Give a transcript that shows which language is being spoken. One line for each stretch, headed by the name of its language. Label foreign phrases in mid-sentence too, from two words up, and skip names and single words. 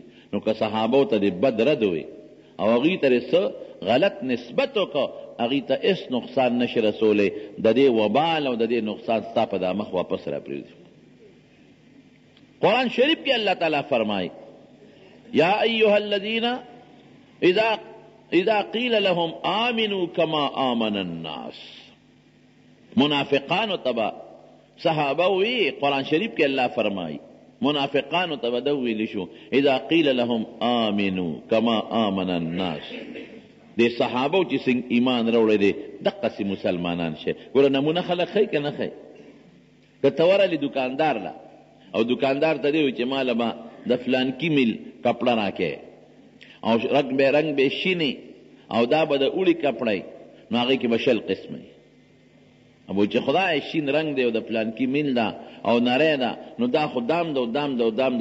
Pashto: نو که صحابو ته د بد رد وي او هغوی ته څه غلط نسبت وکړه، هغوی ته هېڅ نقصان نشي رسولی. د دې وبال او د دې نقصان ستا په دا مخ واپس را پرېوځي. قرآن شریف کې الله تعالی فرمایي
Arabic: یا ایها الذین اذا قیل لهم آمنوا کما آمن الناس.
Pashto: منافقانو تبا صحابه وی قرآن شریف کې الله فرمایي منافقانو تبا دو ویلی شو
Arabic: اذا قیل لهم آمنوا کما آمن الناس.
Pashto: دی صحابو چې څنګه ایمان راوړی دی دقسې مسلمانان شي. ګوره نمونه خلک ښیي که نه ښیي؟ که ته ورغلې دکاندار له او دکاندار ته دی وي چې ماله به د فلانکي میل کپړه راکې او رنګ به شینې او دا به د اوړي کپړی، نو هغې کې به 20 قسمه ابو چې خدای شین رنگ دی او د پلانکی میل ده او نری ده، نو دا خو دام ده او دام ده او دام ده.